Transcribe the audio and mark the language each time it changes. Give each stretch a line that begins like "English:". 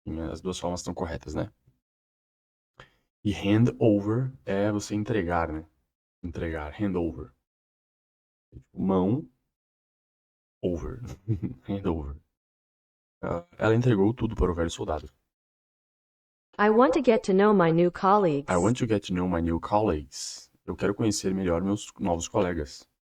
Portuguese: As duas formas estão corretas, né? E
English: hand over
Portuguese: é você entregar, né?
English: Entregar, hand over. Mão, over. Hand over.
Portuguese: Ela entregou tudo para o velho soldado.
English: I want to get to know my new colleagues. I want to get to know my new colleagues.
Portuguese: Eu quero conhecer melhor meus novos colegas.